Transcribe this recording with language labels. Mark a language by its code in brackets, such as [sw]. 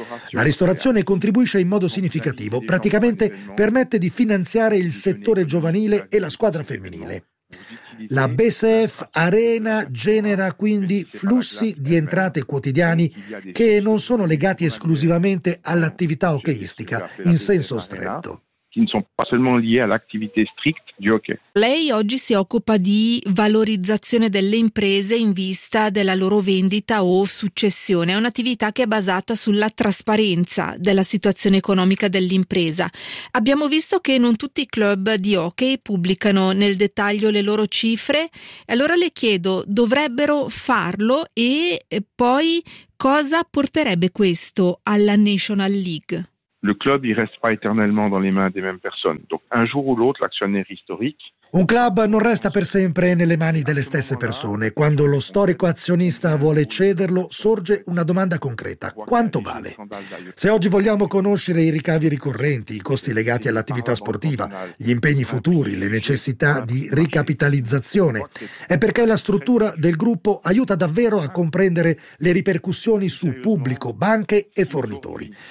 [it] La ristorazione contribuisce in modo significativo, praticamente permette di finanziare il settore giovanile e la squadra femminile. La BSF Arena genera quindi flussi di entrate quotidiani che non sono legati esclusivamente all'attività hockeyistica in senso stretto. [fr] qui ne sont pas seulement liés à l'activité stricte du hockey. [it] Lei oggi si occupa di valorizzazione delle imprese in vista della loro vendita o successione. È un'attività che è basata sulla trasparenza della situazione economica dell'impresa. Abbiamo visto che non tutti i club di hockey pubblicano nel dettaglio le loro cifre. Allora le chiedo, dovrebbero farlo e poi cosa porterebbe questo alla National League? [fr] Le club il reste pas éternellement dans les mains des mêmes personnes. Donc un jour ou l'autre l'actionnaire historique. [it] Un club non resta per sempre nelle mani delle stesse persone. Quando lo storico azionista vuole cederlo, sorge una domanda concreta. Quanto vale? Se oggi vogliamo conoscere i ricavi ricorrenti, i costi legati all'attività sportiva, gli impegni futuri, le necessità di ricapitalizzazione, è perché la struttura del gruppo aiuta davvero a comprendere le ripercussioni su pubblico, banche e fornitori.